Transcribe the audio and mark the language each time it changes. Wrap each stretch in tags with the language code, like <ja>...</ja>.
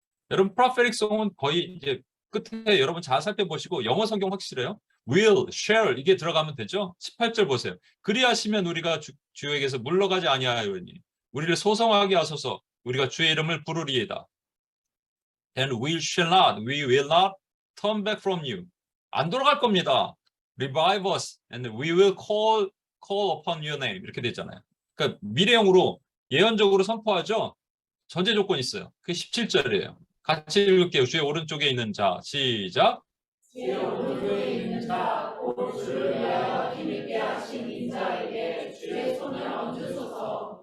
<ko>여러분 프로페틱 송은 거의 이제 끝에 여러분 잘 살펴보시고 영어 성경 확실해요. will, shall 이게 들어가면 되죠. 18절 보세요. 그리하시면 우리가 주에게서 물러가지 아니하였니. 우리를 소성하게 하소서. 우리가 주의 이름을 부르리이다.</ko> <en>And we will not turn back from you.</en> <ko>안 돌아갈 겁니다.</ko> <en>Revive us and we will call upon your name.</en> <ko>이렇게 되잖아요. 그러니까 미래형으로 예언적으로 선포하죠. 전제 조건이 있어요. 그게 17절이에요. 같이 읽을게요. 주의 오른쪽에 있는 자. 시작. 주의 오른쪽에 있는 자, 곧 주를 위하여 힘있게 하신 인자에게 주의 손을 얹으소서.</ko>